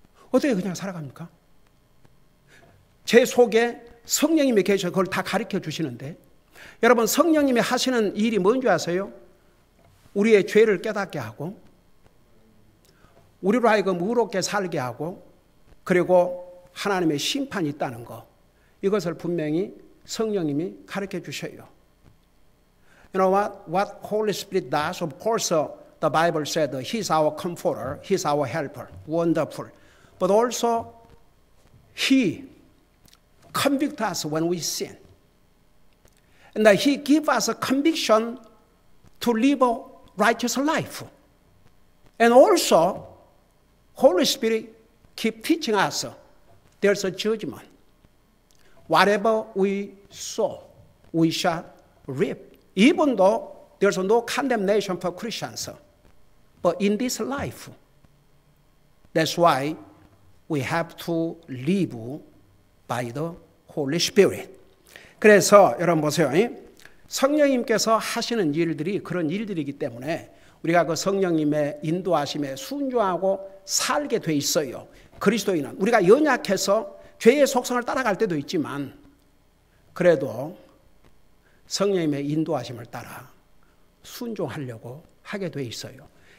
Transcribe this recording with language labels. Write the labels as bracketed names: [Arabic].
[Korean] 어떻게 그냥 살아갑니까? 제 속에 성령님이 계셔서 그걸 다 가르쳐 주시는데 여러분 성령님이 하시는 일이 뭔지 아세요? 우리의 죄를 깨닫게 하고 우리로 하여금 의롭게 살게 하고 그리고 하나님의 심판이 있다는 것, 이것을 분명히 성령님이 가르쳐 주셔요. [English] You know what Holy Spirit does? Of course, the Bible said He's our comforter, He's our helper, wonderful. But also, He convicts us when we sin. And He gives us a conviction to live a righteous life. And also, Holy Spirit keep teaching us there's a judgment. Whatever we sow, we shall reap. Even though there's no condemnation for Christians, but in this life, that's why we have to live by the Holy Spirit. [Korean] 그래서 여러분 보세요. 성령님께서 하시는 일들이 그런 일들이기 때문에 우리가 그 성령님의 인도하심에 순종하고 살게 돼 있어요. 그리스도인은 우리가 연약해서 죄의 속성을 따라갈 때도 있지만 그래도 성령님의 인도하심을 따라 순종하려고 하게 돼 있어요.